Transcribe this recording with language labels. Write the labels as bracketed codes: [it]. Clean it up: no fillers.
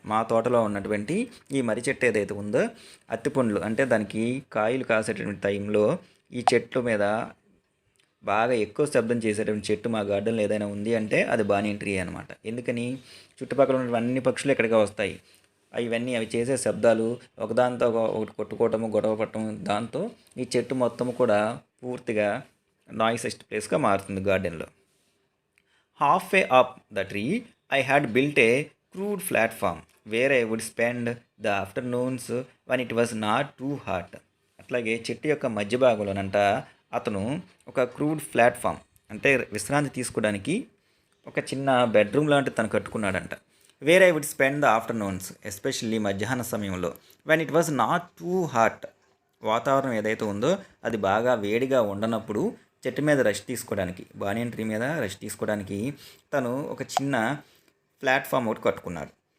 [te] మా తోటలో ఉన్నటువంటి ఈ మర్రి చెట్టు ఏదైతే ఉందో, అత్తిపండ్లు అంటే దానికి కాయలు కాసేటటువంటి టైంలో ఈ చెట్ల మీద బాగా ఎక్కువ శబ్దం చేసేటువంటి చెట్టు మా గార్డెన్లో ఏదైనా ఉంది అంటే అది బానియన్ ట్రీ అనమాట. ఎందుకని, చుట్టుపక్కల ఉన్నటువంటి అన్ని పక్షులు ఇక్కడికి వస్తాయి. అవి చేసే శబ్దాలు ఒకదాంతో ఒకటి కొట్టుకోవటము, గొడవ పట్టడం, దాంతో ఈ చెట్టు మొత్తం కూడా పూర్తిగా నాయిసెస్ట్ ప్లేస్గా మారుతుంది గార్డెన్లో. [en] Halfway up the tree, I had built a crude platform where I would spend the afternoons when it was not too hot. [te] అట్లాగే చెట్టు యొక్క మధ్య భాగంలోనంట అతను ఒక క్రూడ్ ప్లాట్ఫామ్ అంటే విశ్రాంతి తీసుకోవడానికి ఒక చిన్న బెడ్రూమ్ లాంటిది తను కట్టుకున్నాడంట. [en] where I would spend the afternoons, especially [te] మధ్యాహ్న సమయంలో. [en] when it was not too hot, [te] వాతావరణం ఏదైతే ఉందో అది బాగా వేడిగా ఉండనప్పుడు చెట్టు మీద రెస్ట్ తీసుకోవడానికి, బానియన్ ట్రీ మీద రెస్ట్ తీసుకోవడానికి తను ఒక చిన్న ప్లాట్ఫామ్ ఒకటి కట్టుకున్నాడు.